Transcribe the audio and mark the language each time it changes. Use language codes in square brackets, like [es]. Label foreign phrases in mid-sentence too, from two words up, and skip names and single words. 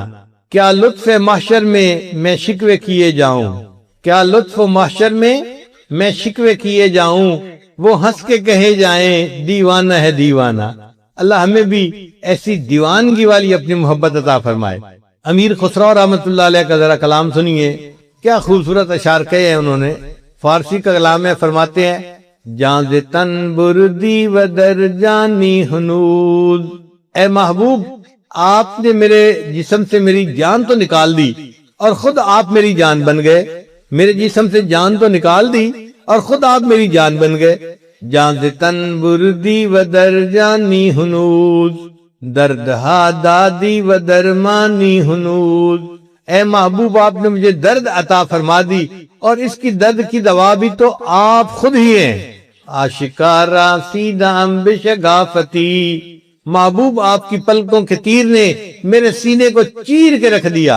[ur] کیا لطف محشر میں شکوے کیے جاؤں، کیا لطف محشر میں شکوے کیے جاؤں، وہ ہنس کے کہے جائیں دیوانہ ہے دیوانہ۔ اللہ ہمیں بھی ایسی دیوانگی والی اپنی محبت عطا فرمائے۔ امیر خسرو رحمۃ اللہ علیہ کا ذرا کلام سنیے، کیا خوبصورت اشعار کہے ہیں انہوں نے۔ فارسی کا کلام ہے، فرماتے ہیں [fa] جان ز تن بردی و در جانی ہنود، [ur] اے محبوب آپ نے میرے جسم سے میری جان تو نکال دی اور خود آپ میری جان بن گئے۔ میرے جسم سے جان تو نکال دی اور خود آپ میری جان بن گئے۔ [fa] جان ز تن بردی و در جانی ہنود، دردہا دادی و درمانی ہنود، [ur] اے محبوب آپ نے مجھے درد عطا فرما دی اور اس کی درد کی دوا بھی تو آپ خود ہی ہیں۔ [fa] آشکارا سیدہ بشگافتی، [ur] محبوب آپ کی پلکوں کے تیر نے میرے سینے کو چیر کے رکھ دیا۔